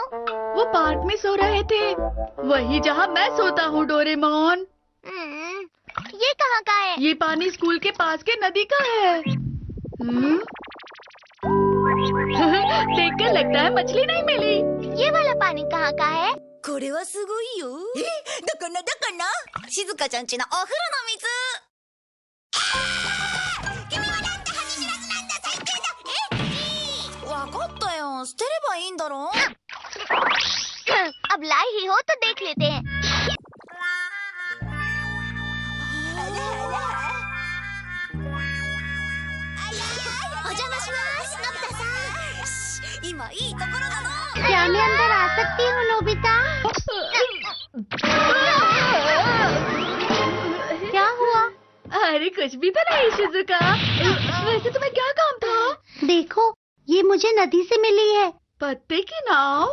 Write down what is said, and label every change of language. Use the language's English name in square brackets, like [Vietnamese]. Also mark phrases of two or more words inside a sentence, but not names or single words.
[Hindi] वो पार्क में सो रहे थे, वही जहाँ मैं सोता हूँ डोरेमोन। ये कहाँ का है? ये पानी स्कूल के पास के नदी का है। देखकर लगता है मछली नहीं मिली। ये वाला पानी कहाँ का है? [Japanese] これはすごいよ。だから静香ちゃんちのお風呂の水。君はなんて恥知らずなんだ。最低だ。わかったよ。捨てればいいんだろ。 [Hindi] अब लाई ही हो तो देख लेते हैं। [Japanese] お邪魔します、のび太さん。今いいところだの。 [Hindi] क्या मैं अंदर आ सकती हूँ नोबिता? क्या हुआ? अरे कुछ भी तो नहीं शिजुका। वैसे तुम्हें क्या काम था? देखो, ये मुझे नदी से मिली है। पत्ते की नाव?